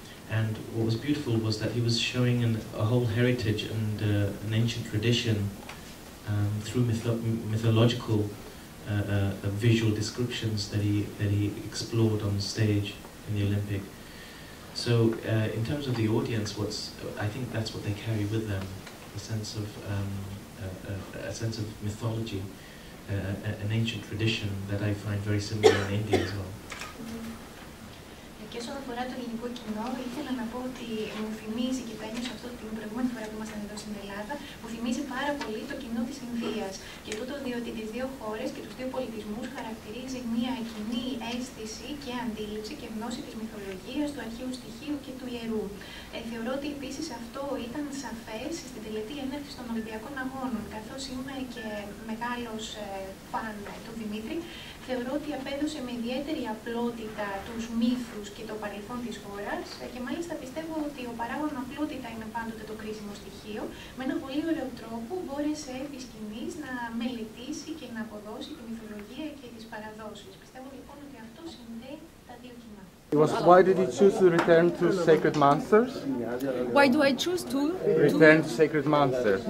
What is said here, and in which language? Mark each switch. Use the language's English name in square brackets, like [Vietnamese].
[English] And what was beautiful was that he was showing a whole heritage and an ancient tradition through mythological visual descriptions that he explored on stage in the Olympic. So in terms of the audience, I think that's what they carry with them, a sense of mythology, an ancient tradition that I find very similar in India as well. [Greek] Και όσον αφορά το ελληνικό κοινό, ήθελα να πω ότι μου θυμίζει, και το ένιωσα αυτό την προηγούμενη φορά που ήμασταν εδώ στην Ελλάδα, μου θυμίζει πάρα πολύ το κοινό της Ινδίας. Και τούτο διότι τις δύο χώρες και τους δύο πολιτισμούς χαρακτηρίζει μια κοινή αίσθηση και αντίληψη και γνώση της μυθολογίας, του αρχαίου στοιχείου και του ιερού. Θεωρώ ότι επίσης αυτό ήταν σαφές στην τελετή έναρξης των Ολυμπιακών Αγώνων. Καθώς είμαι και μεγάλος φαν του Δημήτρη, θεωρώ ότι απέδωσε με ιδιαίτερη απλότητα τους μύθους και το παρελθόν της χώρας και μάλιστα πιστεύω ότι ο παράγων απλότητα είναι πάντοτε το κρίσιμο στοιχείο. Με έναν πολύ ωραίο τρόπο μπόρεσε επί σκηνής να μελετήσει και να αποδώσει τη μυθολογία και τις παραδόσεις. Πιστεύω λοιπόν ότι αυτό συνδέει τα δύο κοινά. [English] Why did you choose to return to Sacred Monsters? Why do I choose to return to Sacred Monsters?